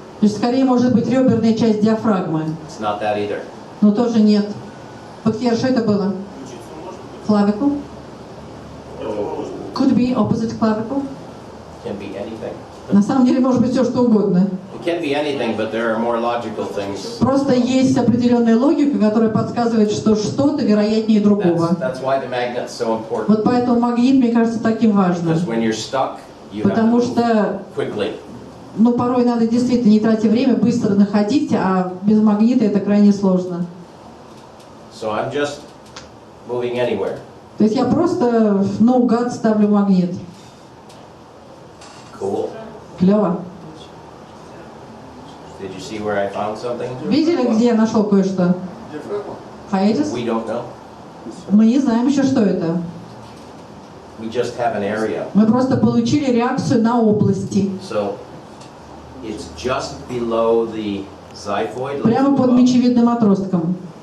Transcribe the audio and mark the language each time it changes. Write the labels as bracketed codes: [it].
[ru] То есть скорее может быть реберная часть диафрагмы. [en] It's not that either. [ru] Но тоже нет. Бахтияр, что это было? Clavicle? [en] Could be opposite clavicle? Can be anything. [ru] На самом деле может быть все что угодно. [en] It can be anything, but there are more logical things. [ru] Просто есть определенная логика, которая подсказывает, что что-то вероятнее другого. [en] That's why the magnet's so important. [ru] Вот поэтому магнит, мне кажется, таким важным. [en] Because when you're stuck, you [ru] Потому [en] have to [ru] что [en] move quickly. [ru] порой надо действительно, не тратя время, быстро находить, а без магнита это крайне сложно. [en] So I'm just moving anywhere. [ru] То есть я просто наугад ставлю магнит. [en] Cool. [ru] Клево. [en] Did you see where I found something? [ru] Видели, где я нашел кое-что? [en] Hiatus? We don't know. [ru] Мы не знаем еще, что это. [en] We just have an area. [ru] Мы просто получили реакцию на области. [en] So it's just below the xiphoid. [ru] Прямо под мечевидным отростком.